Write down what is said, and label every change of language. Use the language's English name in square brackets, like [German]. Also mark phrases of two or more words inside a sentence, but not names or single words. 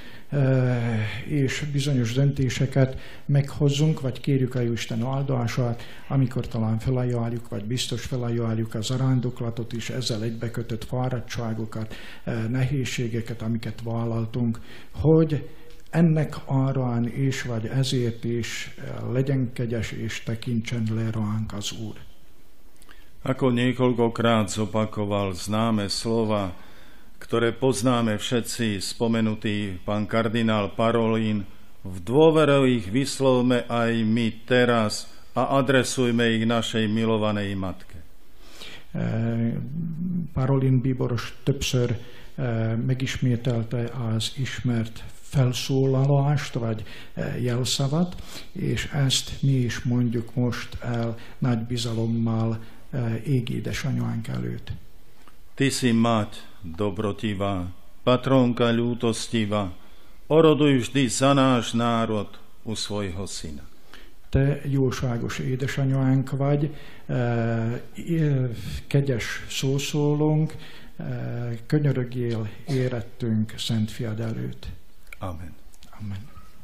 [Hungarian] és bizonyos döntéseket meghozzunk, vagy kérjük a Jóisten áldását, amikor talán felajánljuk, vagy biztos felajánljuk a zarándoklatot is, ezzel egybekötött fáradtságokat, nehézségeket, amiket vállaltunk, hogy ennek árán is, vagy ezért is legyen kegyes és tekintsen le ránk az Úr. [Slovak] Ako niekoľkokrát zopakoval známe slova, ktoré poznáme všetci, spomenutý pán kardinál Parolin, v dôvere ich vyslovme aj my teraz a adresujme ich našej milovanej matke. [Hungarian] Parolin bíboros többször megismételte az ismert felszólalást, vagy jelszavat, és ezt mi is mondjuk most el nagy bizalommal égi édesanyánk előtt. [Slovak] Ty si mať dobrotivá, patrónka ľútostivá, oroduj vždy za náš národ u svojho syna. [Hungarian] Te jóságos édesanyánk vagy, kegyes szószólónk, könyörögjél érettünk Szent Fiad előtt. Amen. Amen.